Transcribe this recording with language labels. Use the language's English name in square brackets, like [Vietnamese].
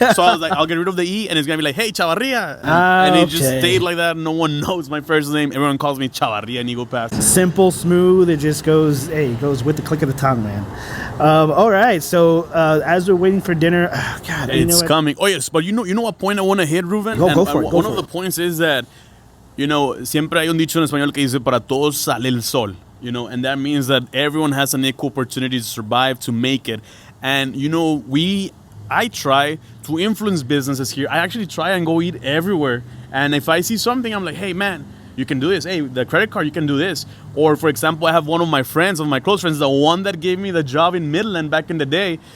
[English] So I was like, I'll get rid of the E, and it's gonna be like, hey, Chavarria. And it just stayed like that. No one knows my first name. Everyone calls me Chavarria and Eagle Pass. Simple, smooth. It just goes, goes with the click of the tongue, man. All right. So as we're waiting for dinner, God, it's coming. Oh yes, but you know what point I want to hit, Ruben? Go for it. One of the points is that, [Spanish] siempre hay un dicho en español que dice, para todos sale el sol. [English] And that means that everyone has an equal opportunity to survive, to make it. And, I try to influence businesses here. I actually try and go eat everywhere. And if I see something, I'm like, hey, man, you can do this. Hey, the credit card, you can do this. Or, for example, I have one of my close friends, the one that gave me the job in Midland back in the day.